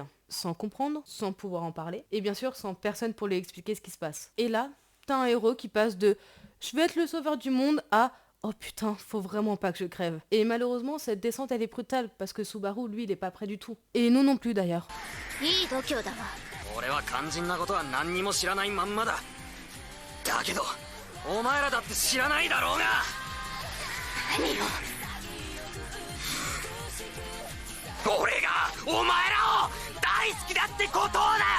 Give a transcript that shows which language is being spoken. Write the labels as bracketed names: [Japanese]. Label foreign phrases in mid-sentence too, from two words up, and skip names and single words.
[French] Sans comprendre, sans pouvoir en parler, et bien sûr sans personne pour lui expliquer ce qui se passe. Et là, t'as un héros qui passe de « je vais être le sauveur du monde » à « oh putain, faut vraiment pas que je crève ». Et malheureusement, cette descente elle est brutale, parce que Subaru, lui, il est pas prêt du tout. Et nous non plus d'ailleurs. [Japanese] 俺は肝心なことは何にも知らないまんまだ。だけどお前らだって知らないだろうが。何を。俺がお前らを大好きだってことをだよ。